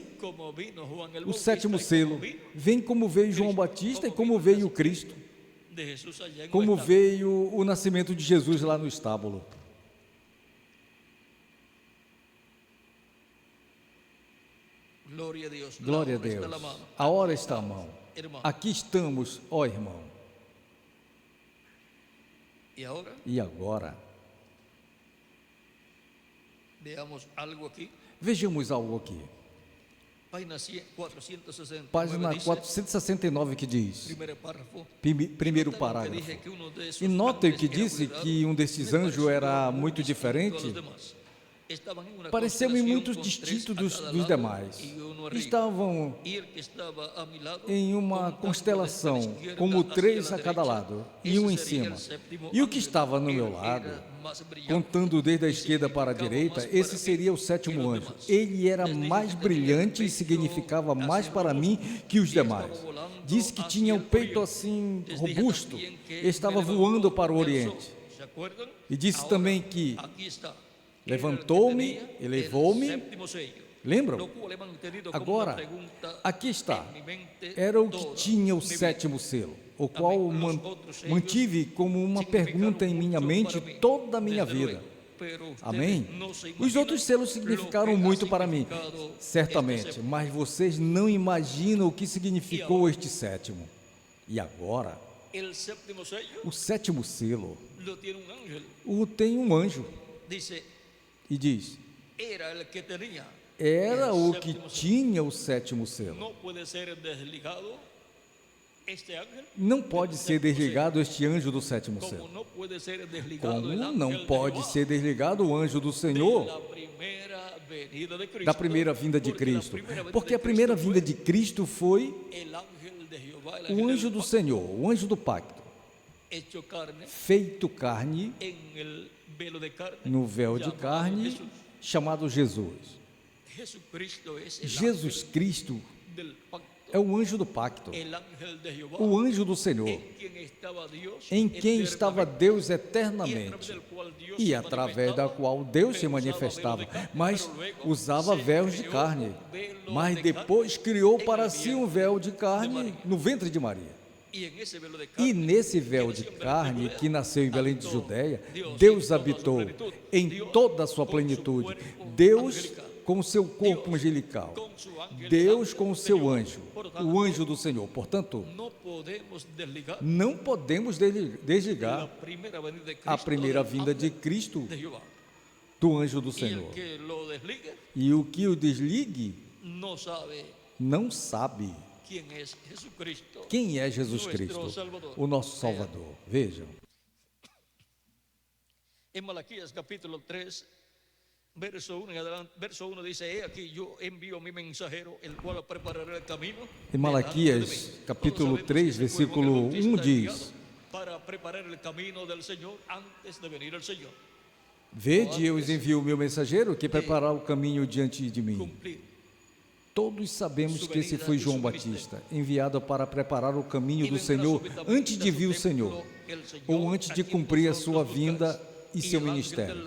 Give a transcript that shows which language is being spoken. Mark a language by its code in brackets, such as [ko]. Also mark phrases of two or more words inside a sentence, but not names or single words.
[pt] O sétimo selo vem como veio João Batista e como veio Cristo, como veio o nascimento de Jesus lá no estábulo. Glória a Deus. A hora está à mão. [es] hermano. [pt] Aqui estamos, ó irmão. [es] Y [pt] E agora, [es] veamos algo aquí. [pt] vejamos algo aqui. [es] Página 469 [pt] Página [es] dice, [pt] 469 que diz, [es] primer párrafo. [pt] primeiro [es] Noten que [pt] parágrafo. [es] dije que uno de esos [pt] E notem [es] ángeles [pt] que [es] era [pt] disse [es] muy [pt] que [es] raro, [pt] um desses [es] me [pt] anjos [es] pareció [pt] era [es] muy [pt] muito [es] distinto a los [pt] diferente. [es] demás. Estaban en una [pt] Pareceu-me muito [es] constelación con [pt] distinto [es] tres a [pt] dos [es] cada [pt] dos [es] lado [pt] demais. [es] y uno arriba. [pt] Estavam [es] Y el que estaba a mi lado, [pt] em uma [es] contando [pt] constelação, [es] desde la izquierda [pt] como [es] hacia [pt] 3 [es] la [pt] a cada [es] derecha, [pt] lado, e esse um em [es] seria [pt] cima. [es] el séptimo [pt] E o que [es] ángel. [pt] estava no [es] Él [pt] meu lado, [es] era más brillante [pt] contando desde a [es] y [pt] esquerda para a [es] significaba [pt] direita, [es] más [pt] esse [es] para [pt] seria [es] mí [pt] o sétimo [es] que los [pt] anjo. [es] demás. [pt] Ele era [es] Les dije [pt] mais [es] que tenía [pt] brilhante [es] el [pt] e [es] pecho [pt] significava mais assim para mim [es] robusto, [pt] que os e demais. [es] estava volando [pt] Disse que [es] hacia [pt] tinha o [es] el [pt] peito [es] oriente. [pt] assim [es] Les dije [pt] robusto, [es] también que [pt] estava [es] me levantó [pt] voando para o [es] del [pt] oriente. [es] sol. ¿Se acuerdan? [pt] E disse [es] Ahora, [pt] também que [es] aquí está. [pt] levantou-me, [es] Era el que tenía [pt] elevou-me. [es] el séptimo sello. [pt] Lembram? [es] Lo cual hemos entendido como [pt] Agora, [es] una pregunta [pt] aqui está. [es] en mi mente [pt] Era o que [es] toda [pt] tinha o [es] mi vida. [pt] sétimo selo, o qual Também os outros selhos mantive como uma pergunta em minha mente toda a minha [es] desde [pt] vida. [es] luego, pero ustedes [pt] Amém? [es] no se [pt] Os imaginam outros selos [es] lo [pt] significaram [es] que ha [pt] muito para mim, [es] significado [pt] certamente, [es] este [pt] mas vocês não imaginam o que significou este sétimo. E agora, [es] el séptimo sello [pt] o sétimo selo [es] lo tiene un ángel. [pt] tem um anjo [es] Dice, [pt] e diz: [es] era el que tenía. [pt] era [es] el [pt] o que [es] séptimo sello. [pt] tinha o sétimo selo. [es] No puede ser desligado este ángel, [pt] Não pode ser desligado este anjo do sétimo [es] como [pt] selo. [es] no puede ser desligado [pt] Como [es] el ángel [pt] não [es] de [pt] pode [es] Jehová [pt] ser desligado o anjo do [es] de [pt] Senhor [es] la primera venida de Cristo, [pt] da primeira vinda de [es] porque [pt] Cristo? [es] la primera venida [pt] Porque [es] de [pt] a primeira [es] Cristo [pt] vinda de Cristo foi [es] fue el ángel de Jehová, el ángel [pt] o anjo [es] del [pt] do [es] pacto, [pt] Senhor, o anjo do pacto, [es] hecho carne [pt] feito carne [es] en el velo de carne, [pt] no véu de [es] llamado [pt] carne, [es] Jesús. [pt] chamado Jesus. [es] Jesucristo es el [pt] Jesus Cristo [es] ángel del pacto, [pt] é o anjo do pacto, [es] el ángel de Jehová, [pt] o anjo do Senhor, [es] en quien estaba Dios [pt] em quem estava [es] eternamente, [pt] Deus [es] y a [pt] eternamente [es] través del cual Dios [pt] e [es] se [pt] através da [es] manifestaba, [pt] qual Deus se [es] pero usaba [pt] manifestava, [es] velo de carne, [pt] mas [es] pero luego [pt] usava [es] se [pt] véus de [es] creó [pt] carne, [es] un velo [pt] mas [es] de [pt] depois [es] carne [pt] criou [es] en [pt] para [es] el [pt] si um [es] vientre [pt] véu de [es] de [pt] carne [es] Maria. [pt] no ventre de Maria. [es] Y en ese velo de [pt] E [es] carne, [pt] nesse véu de que nasceu em Belém de carne Judéia, que nasceu em Belém de habitou Judeia, Deus Deus em toda a sua habitou plenitude, em Deus toda a sua com seu plenitude. corpo Deus angelical, com o seu corpo Deus angelical, com seu ángel, Deus ángel com o de seu Jehová. anjo, Portanto, o anjo do Senhor. Portanto, [es] no podemos desligar [pt] não podemos desligar [es] la primera venida de Cristo [pt] a primeira [es] del [pt] vinda de [es] ángel [pt] Cristo [es] de Jehová. [pt] do anjo do [es] Y el [pt] Senhor. [es] que lo desligue [pt] E o que o desligue [es] no sabe [pt] não sabe [es] quién es Jesucristo. [pt] quem é Jesus [es] Nuestro [pt] Cristo, [es] Salvador. [pt] o nosso Salvador. Vejam, [es] En Malaquías capítulo 3, verso 1 en adelante, verso 1 dice, he aquí yo envío a mi mensajero, el cual preparará el camino. [pt] em Malaquias, capítulo 3, versículo 1 diz: [es] Para preparar el camino del Señor antes de venir el Señor. [pt] Vede, eu os envio o meu mensageiro que preparar o caminho diante de mim. [es] Cumplir. [pt] Todos sabemos que esse foi João Batista, enviado para preparar o caminho do Senhor antes de vir o Senhor, ou antes de cumprir a sua vinda e seu ministério.